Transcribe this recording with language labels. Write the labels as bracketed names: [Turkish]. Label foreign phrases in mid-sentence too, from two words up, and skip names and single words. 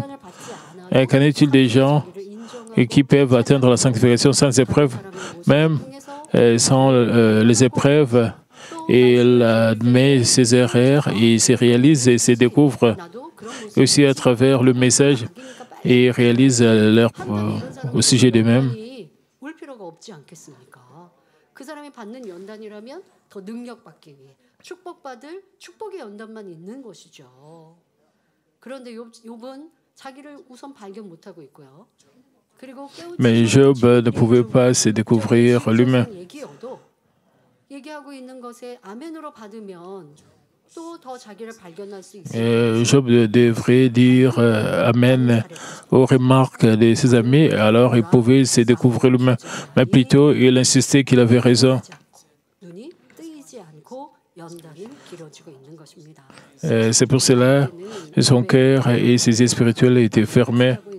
[French] Et qu'en est-il des gens qui peuvent atteindre la sanctification sans épreuve? Même sans les épreuves, et il admet ses erreurs, il se réalise et se découvre aussi à travers le message et réalise leur, au sujet d'eux-mêmes. [Korean] 그 사람이 받는 연단이라면 더 능력받기 위해 축복받을 축복의 연단만 있는 것이죠. 그런데 욥은 자기를 우선 발견 못하고 있고요. 그리고 [French] Mais Job ne pouvait pas se découvrir lui-même. [Korean] 얘기하고 있는 것에 아멘으로 받으면 또 더 자기를 발견할 수 [French] Job devrait dire Amen aux remarques de ses amis, alors il pouvait se découvrir lui-même. Mais plutôt, il insistait qu'il avait raison. C'est pour cela que son cœur et ses yeux spirituels étaient fermés.